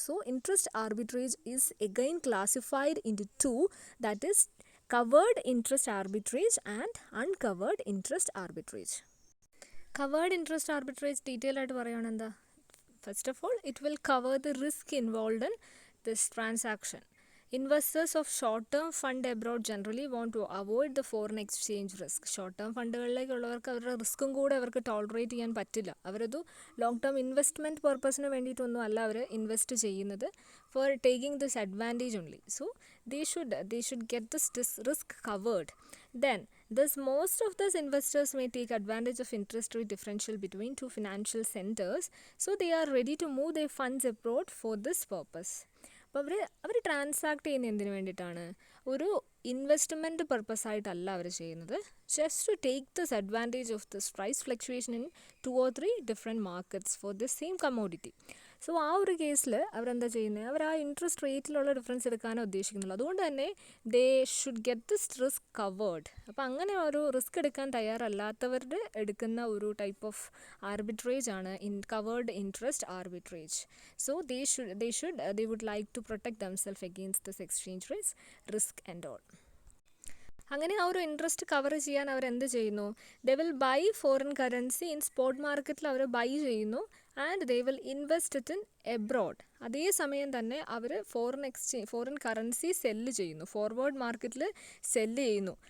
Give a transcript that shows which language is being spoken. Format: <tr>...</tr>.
<en>So interest arbitrage is again classified into 2, that is covered interest arbitrage and uncovered interest arbitrage. Covered interest arbitrage detail</en> <ml>ആയിട്ട് പറയുകയാണ് എന്താ,</ml> <en>First of all it will cover the risk involved in this transaction. Investors of short-term fund abroad generally want to avoid the foreign exchange risk.</en> <ml>Short-term ഫണ്ടുകളിലേക്കുള്ളവർക്ക് അവരുടെ റിസ്ക്കും കൂടെ അവർക്ക് tolerate ചെയ്യാൻ പറ്റില്ല. അവരത് long term investment പർപ്പസിന് വേണ്ടിയിട്ടൊന്നും അല്ല അവർ ഇൻവെസ്റ്റ് ചെയ്യുന്നത്,</ml> <en>For taking this advantage only. So they should get this risk covered. Then most of these investors may take advantage of interest rate differential between two financial centers, so they are ready to move their funds abroad for this purpose.</en> <ml>അപ്പോൾ അവർ transact ചെയ്യുന്ന എന്തിനു വേണ്ടിയിട്ടാണ്, ഒരു investment പർപ്പസായിട്ടല്ല അവർ ചെയ്യുന്നത്,</ml> <en>Just to take this advantage of this price fluctuation in 2 or 3 different markets for this same commodity.</en> <ml>So ആ ഒരു കേസിൽ അവരെന്താ ചെയ്യുന്നത്, അവർ ആ ഇൻട്രസ്റ്റ് റേറ്റിലുള്ള ഡിഫറൻസ് എടുക്കാനേ ഉദ്ദേശിക്കുന്നുള്ളൂ. അതുകൊണ്ട് തന്നെ</ml> <en>They should get this risk covered.</en> <ml>അപ്പോൾ അങ്ങനെ ഒരു റിസ്ക് എടുക്കാൻ തയ്യാറല്ലാത്തവരുടെ എടുക്കുന്ന ഒരു ടൈപ്പ് ഓഫ് ആർബിട്രേജ് ആണ് covered interest arbitrage.</ml> <en>So they would like to protect themselves against this exchange risk and all.</en> <ml>അങ്ങനെ ആ ഒരു ഇൻട്രസ്റ്റ് കവർ ചെയ്യാൻ അവരെന്ത് ചെയ്യുന്നു,</ml> <en>they will buy foreign currency in spot മാർക്കറ്റിൽ</en> <ml>അവർ ബൈ ചെയ്യുന്നു</ml> <en>And they will invest it in abroad.</en> <ml>അതേസമയം തന്നെ അവർ ഫോറിൻ കറൻസി സെല്ല് ചെയ്യുന്നു, ഫോർവേഡ് മാർക്കറ്റിൽ സെല്ല് ചെയ്യുന്നു.</ml>